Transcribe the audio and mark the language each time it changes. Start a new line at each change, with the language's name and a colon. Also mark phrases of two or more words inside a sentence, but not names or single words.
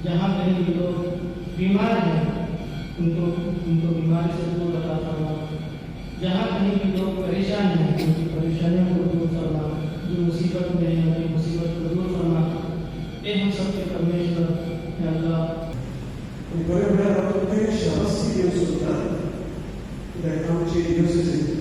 Hindi: जहाँ कहीं भी लोग बीमार हैं उनको बीमारी से दूर अता फरमा। जहाँ कहीं भी लोग परेशान हैं उनकी परेशानियों को दूर फरमा, जो मुसीबत में है उनकी मुसीबत को दूर फरमा। ये हम सबके परमेश्वर या अल्लाह।
Portuguese: Agora eu quero que a gente chama-se Deus, tá? Daí, então, de Deus,